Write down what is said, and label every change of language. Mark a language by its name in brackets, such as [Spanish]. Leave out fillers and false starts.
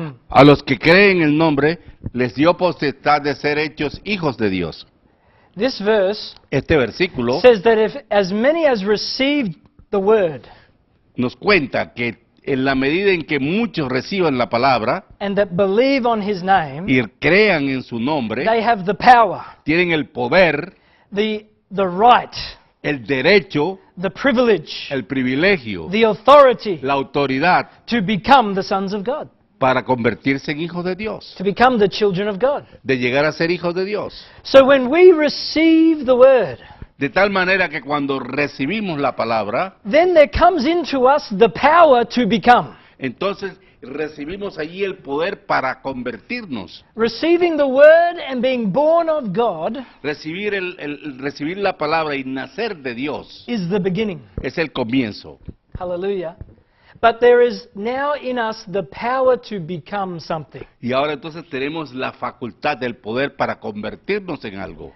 [Spanish] A los que creen en el nombre, les dio potestad de ser hechos hijos de Dios. [English] This verse [Spanish] Este versículo [English] says that if as many as received the word [Spanish] nos cuenta que en la medida en que muchos reciban la palabra [English] and that believe on his name, [Spanish] y crean en su nombre, [English] they have the power, [Spanish] tienen el poder, [English] the right, [Spanish] el derecho, [English] the privilege, [Spanish] el privilegio, [English] the authority [Spanish] la autoridad [English] to become the sons of God, [Spanish] para convertirse en hijos de Dios, [English] to become the children of God. [Spanish] de llegar a ser hijos de Dios. [English] So when we receive the word, [Spanish] De tal manera que cuando recibimos la palabra, [English] then there comes into us the power to become. [Spanish] entonces recibimos allí el poder para convertirnos. [English] Receiving the word and being born of God [Spanish] Recibir, recibir la palabra y nacer de Dios [English] is the beginning. [Spanish] es el comienzo. [English] Hallelujah. But there is now in us the power to become something. [Spanish] Y ahora entonces tenemos la facultad del poder para convertirnos en algo.